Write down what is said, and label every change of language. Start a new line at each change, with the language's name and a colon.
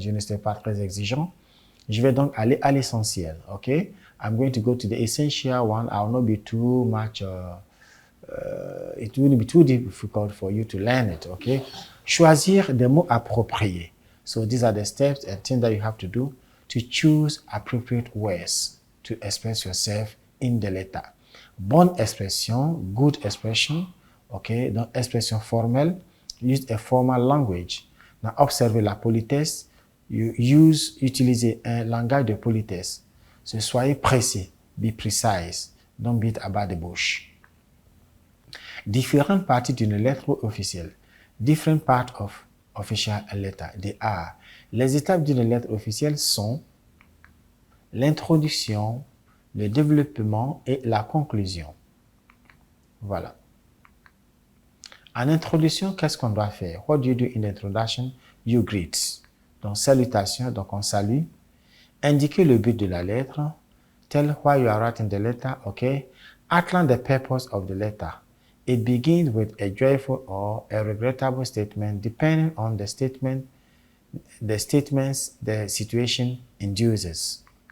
French: Je ne serai pas très exigeant. Je vais donc aller à l'essentiel, okay?
English: I'm going to go to the essential one. I will not be too much it will be too difficult for you to learn it, okay?
French: Choisir des mots appropriés.
English: So these are the steps and things that you have to do to choose appropriate words to express yourself in the letter.
French: Bonne expression,
English: good expression, okay?
French: Donc, expression formelle,
English: use a formal language.
French: Now, observez la politesse, utilisez un langage de politesse.
English: So,
French: soyez précis,
English: be precise, don't beat about the bush.
French: Différentes parties d'une lettre officielle.
English: Different parts of official letter. They are.
French: Les étapes d'une lettre officielle sont l'introduction, le développement et la conclusion. Voilà. En introduction, qu'est-ce qu'on doit faire?
English: What do you do in the introduction? You greet.
French: Donc, salutation, donc on salue. Indiquer le but de la lettre.
English: Tell why you are writing the letter, okay? Outline the purpose of the letter. It begins with a joyful or a regrettable statement depending on the statements the situation induces.